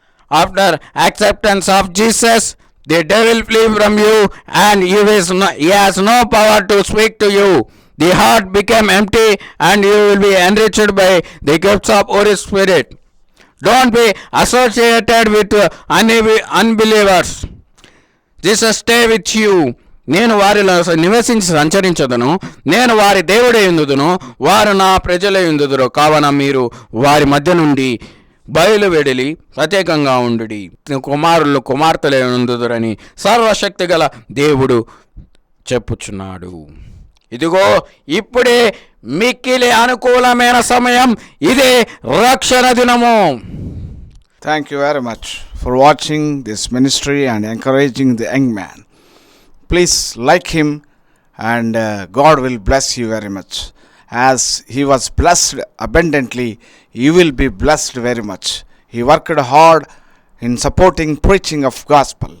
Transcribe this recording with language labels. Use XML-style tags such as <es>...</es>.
<en>After acceptance of Jesus, the devil flee from you and he has no power to speak to you. The heart became empty and you will be enriched by the gifts of Holy Spirit. Don't be associated with unbelievers. Jesus stay with you.</en> <te>నేను వారిలో నివసించి సంచరించదును, నేను వారి దేవుడే యుందుదును, వారు నా ప్రజలే యుందుదురు. కావున మీరు వారి మధ్య నుండి బయలువెడలి ప్రత్యేకంగా ఉండుడి, కుమార్తెలే యుందుదురని సర్వశక్తి గల దేవుడు చెప్పుచున్నాడు. ఇదిగో ఇప్పుడే మిక్కిలి అనుకూలమైన సమయం, ఇదే రక్షణ దినము.</te> <en>Thank you very much for watching this ministry and encouraging the young man. Please like him and God will bless you very much. As he was blessed abundantly, you will be blessed very much. He worked hard in supporting preaching of gospel.</en>